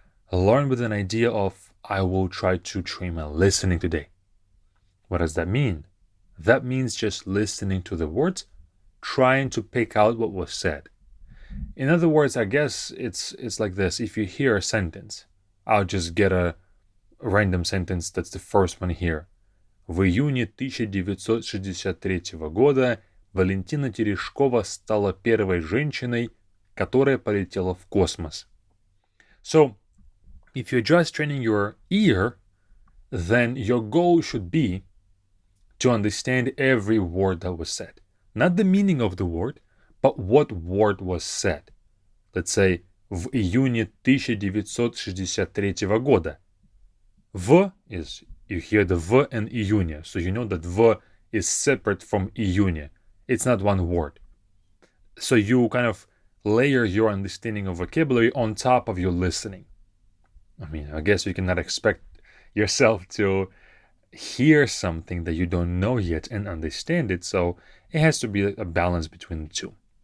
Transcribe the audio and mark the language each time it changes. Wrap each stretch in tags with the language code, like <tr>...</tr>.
<en>Learn with an idea of, I will try to train my listening today. What does that mean? That means just listening to the words, trying to pick out what was said. In other words, I guess it's like this. If you hear a sentence, I'll just get a random sentence that's the first one here.</en> <ru>В июне 1963 года Валентина Терешкова стала первой женщиной, которая полетела в космос.</ru> <en>So, if you're just training your ear, then your goal should be to understand every word that was said. Not the meaning of the word, but what word was said. Let's say,</en> <ru>в июне 1963 года.</ru> <en>В is, you hear the v and июня, so you know that v is separate from июня. It's not one word. So you kind of layer your understanding of vocabulary on top of your listening. I mean, I guess you cannot expect yourself to hear something that you don't know yet and understand it, so it has to be a balance between the two.</en>